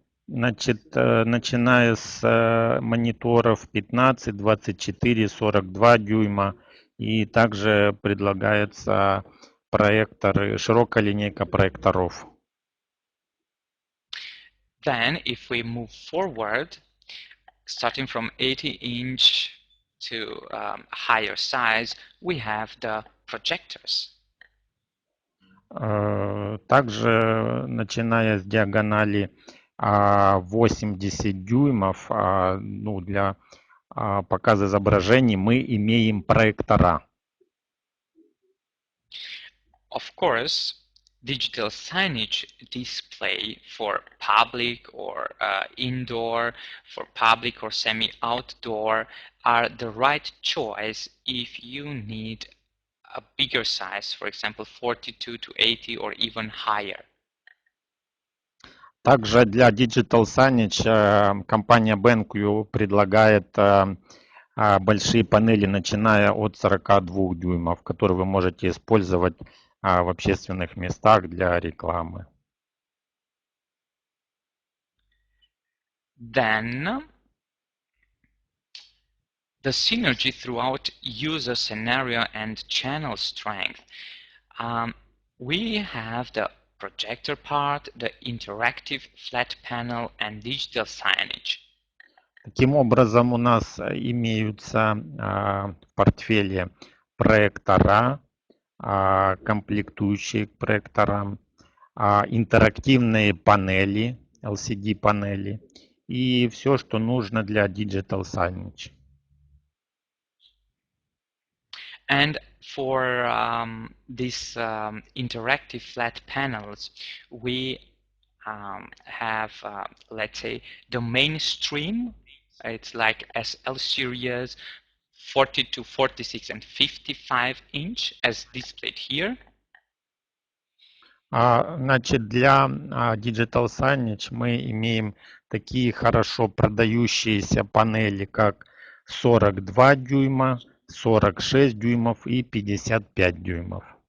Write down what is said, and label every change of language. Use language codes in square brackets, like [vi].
[ru] Значит, начиная с мониторов 15, 24, 42 дюйма, и также предлагаются проекторы, широкая линейка проекторов. [en] Then, if we move forward, starting from 80 inch to higher size, we have the projectors. [ru] Также, начиная с диагонали 80 дюймов, ну, для показа изображений мы имеем проектора. [en] Of course, digital signage display for public or indoor, for public or semi-outdoor are the right choice if you need a bigger size, for example, 42 to 80 or even higher. [ru] Также для Digital Signage компания BenQ предлагает большие панели, начиная от 42 дюймов, которые вы можете использовать в общественных местах для рекламы. [en] Then the synergy throughout user scenario and channel strength. We have the projector part, the interactive flat panel and digital signage. [ru] Таким образом, у нас имеются в портфеле проектора, комплектующие к проекторам, интерактивные панели, LCD-панели и все, что нужно для Digital Signage. [en] And for these interactive flat panels, we have, let's say, the mainstream. It's like SL series, 42, 46, and 55 inch, as displayed here. [ru] Значит, для Digital Signage мы имеем такие хорошо продающиеся панели, как 42 дюйма, 46 дюймов и 55 дюймов.